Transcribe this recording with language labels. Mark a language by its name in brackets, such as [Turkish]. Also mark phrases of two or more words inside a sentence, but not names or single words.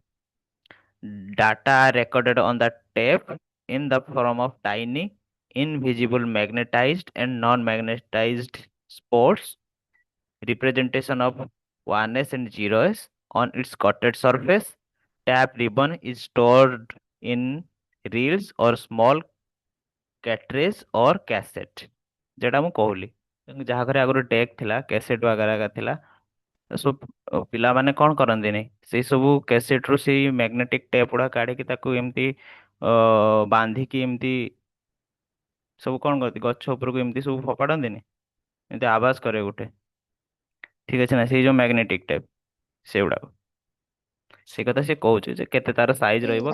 [English] Data are recorded on the tape in the form of tiny, invisible magnetized and non-magnetized spots, representation of 1s and 0s on its coated surface. Tap ribbon is stored in reels or small cartridge or cassette. [Odia] যেটা ମୁଁ କହୁଲି ଯାହା ଘରେ ଆଗରୁ ଡେକ୍ ଥିଲା କ୍ୟାସେଟ୍ वगैरह ଥିଲା ସବୁ ପିଲାମାନେ କଣ କରନ୍ତିନି ସେଇ ସବୁ କ୍ୟାସେଟ ରୁ ସେଇ [English] magnetic tape [Odia] ଗୁଡା କାଢିକି ତାକୁ ଏମିତି ବାନ୍ଧିକି ଏମିତି ସବୁ କଣ କରନ୍ତି ଗଛ ଉପରକୁ ଏମିତି ସବୁ ଫୋପାଡନ୍ତିନି ଏମିତି ଆବାଜ କରେ ଗୋଟେ ଠିକ ଅଛି ନା ସେଇ ଯୋଉ [English] magnetic tape [Odia] ସେଗୁଡାକ ସେ କଥା ସେ କହୁଛି ଯେ କେତେ ତାର ସାଇଜ ରହିବ